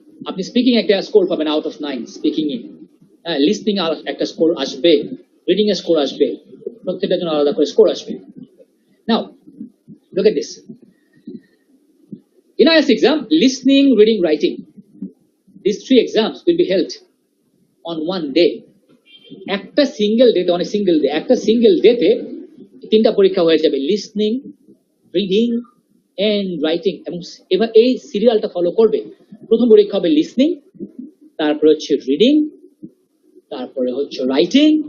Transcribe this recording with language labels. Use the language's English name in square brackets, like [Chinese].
[Bangla] আপনি স্পিকিং একটা স্কোর পাবেন আউট অফ 9 স্পিকিং এ, হ্যাঁ, লিসনিং একটা স্কোর আসবে, রিডিং এর স্কোর আসবে, প্রত্যেকটার জন্য আলাদা করে স্কোর আসবে। নাও [English] look at this. In IELTS exam, listening, reading, writing, these 3 exams will be held on one day. [Bangla] একটা সিঙ্গেল ডেতে, [English] on a single day, [Bangla] একটা সিঙ্গেল ডেতে 3টা পরীক্ষা হয়ে যাবে, লিসনিং, রিডিং এন্ড রাইটিং। এবং এবার এই সিরিয়ালটা ফলো করবে, প্রথম পরীক্ষা হবে লিসনিং, তারপরে হচ্ছে রিডিং, তারপরে হচ্ছে রাইটিং।